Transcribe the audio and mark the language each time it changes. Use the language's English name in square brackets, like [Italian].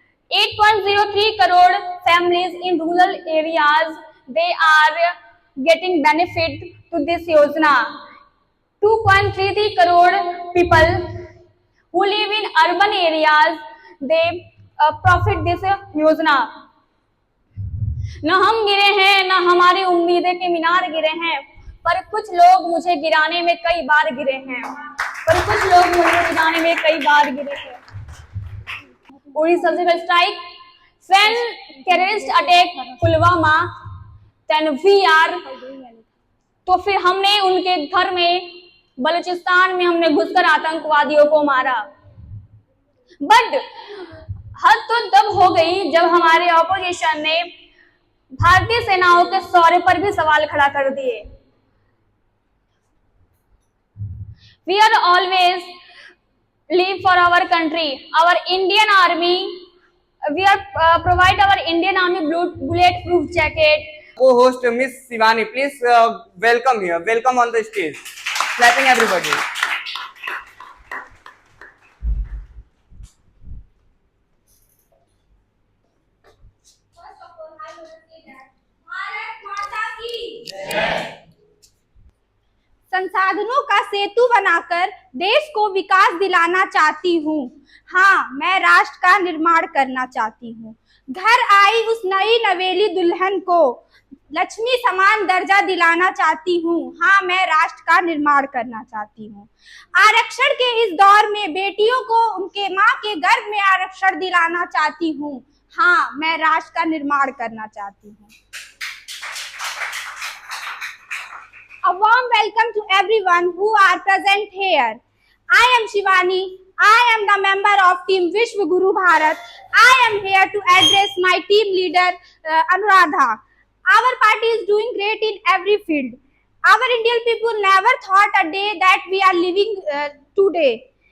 [English] 8.03 crore families in rural areas, they are getting benefit to this Yojana. 2.33 crore people who live in urban areas, they profit this Yojana. [Hindi] न हम गिरे हैं, न हमारी उम्मीदें के मीनार गिरे हैं, पर कुछ लोग मुझे गिराने में कई बार गिरे हैं, पर कुछ लोग मुझे गिराने में कई बार गिरे हैं. उड़ी surgical strike, [English] when terrorist attack [Hindi] Pulwama, [English] then we are, [Hindi] तो फिर हमने उनके घर में बलूचिस्तान में हमने घुसकर आतंकवादियों को मारा. बट हद तो तब हो गई जब हमारे ऑपोजिशन ने भारतीय सेनाओं के शौर्य पर भी सवाल खड़ा कर दिए. [English] We are always live for our country. Our Indian Army, we are provide our Indian Army bulletproof jacket. Co-host Miss Shivani, please welcome here. Welcome on the stage. Clapping everybody. First of all, I want to say that Bharat Mata ki Jai. [Hindi] संसाधनों का सेतु बनाकर देश को विकास दिलाना चाहती हूँ. हाँ, मैं राष्ट्र का निर्माण करना चाहती हूँ. घर आई उस नई नवेली दुल्हन को लक्ष्मी समान दर्जा दिलाना चाहती हूँ. हाँ, मैं राष्ट्र का निर्माण करना चाहती हूँ. आरक्षण के इस दौर में बेटियों को उनके माँ के गर्भ में आरक्षण दिलाना चाहती हूँ. हाँ, मैं राष्ट्र का निर्माण करना चाहती हूँ. [English] A warm welcome to everyone who are present here. I am Shivani. I am the member of team Vishwa Guru Bharat. I am here to address my team leader Anuradha. Our party is doing great in every field. Our Indian people never thought a day that we are living today.